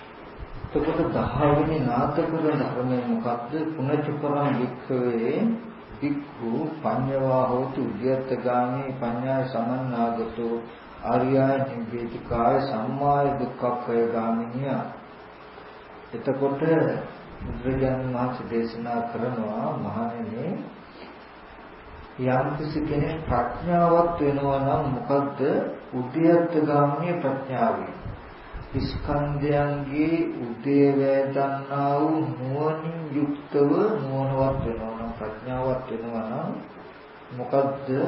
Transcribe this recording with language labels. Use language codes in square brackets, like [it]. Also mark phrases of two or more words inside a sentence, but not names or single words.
[si] එතකොට 10 වෙනි නාටක ධර්මය මොකක්ද? [pi] පුනචපරම් වික්ඛවේ ඉක්ඛු පඤ්ඤවා හෝතු උද්‍යත්තගාමී පඤ්ඤාය සමන්නාගතෝ ආර්යය නිබ්බේතිකාය සම්මාය දුක්ඛක්ඛය ගාමිනිය. [si] එතකොට බුදුරජාණන් වහන්සේ දේශනා කරනවා මහණෙනි යම් කෙනෙක් ප්‍රඥාවත් වෙනවා නම් මොකද්ද උද්‍යත්තගාමී ප්‍රඥාවයි. ස්කන්ධයන්ගේ උදේවැය දන්නා වූ නුවණින් යුක්තව නුවණවත් වෙනවා නම් ප්‍රඥාවත් වෙනවා නම් මොකද්ද